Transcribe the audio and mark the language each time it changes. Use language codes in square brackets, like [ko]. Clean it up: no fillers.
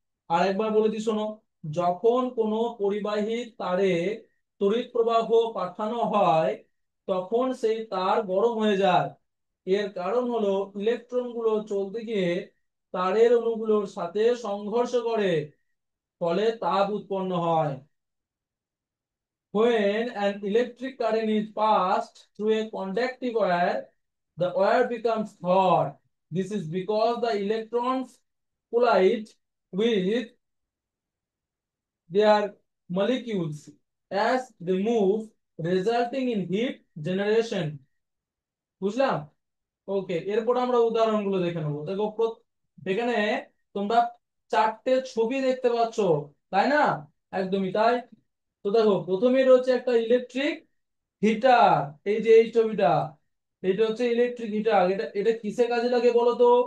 [bn] আর একবার বলে দিই শোনো, যখন কোনো পরিবাহী তারে তড়িৎ প্রবাহ পাঠানো হয়, তখন সেই তার গরম হয়ে যায়। এর কারণ হলো ইলেকট্রন গুলো চলতে গিয়ে তারের অণুগুলোর সাথে সংঘর্ষ করে, ফলে তাপ উৎপন্ন হয়। [en] When an electric current is passed through a conductive wire, the wire becomes hot. This is because the electrons collide with their molecules as they move, resulting in heat generation. [bn] বুঝলাম? ওকে, এরপর আমরা উদাহরণগুলো দেখে নেবো। দেখো এখানে তোমরা চারটে ছবি দেখতে পাচ্ছ, তাই না? একদমই তাই। তো দেখো প্রথমে রয়েছে একটা ইলেকট্রিক হিটার। এই যে এই ছবিটা, এটা হচ্ছে ইলেকট্রিক হিটার। এটা এটা কিসে কাজে লাগে বলো তো?